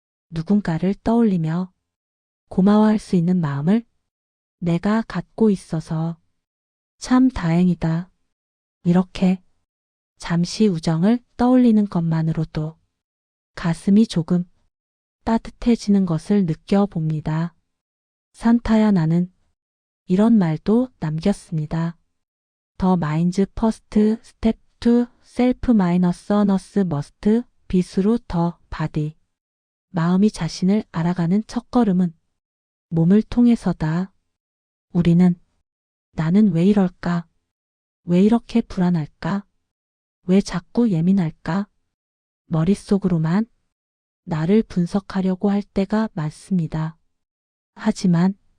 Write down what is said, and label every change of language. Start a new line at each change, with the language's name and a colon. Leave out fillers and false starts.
Korean: 누군가를 떠올리며 고마워할 수 있는 마음을 내가 갖고 있어서 참 다행이다. 이렇게 잠시 우정을 떠올리는 것만으로도 가슴이 조금 따뜻해지는 것을 느껴봅니다. 산타야 나는 이런 말도 남겼습니다.
English: The mind's first step to self-awareness must be through the body.
Korean: 마음이 자신을 알아가는 첫걸음은 몸을 통해서다. 우리는 나는 왜 이럴까? 왜 이렇게 불안할까? 왜 자꾸 예민할까? 머릿속으로만 나를 분석하려고 할 때가 많습니다. 하지만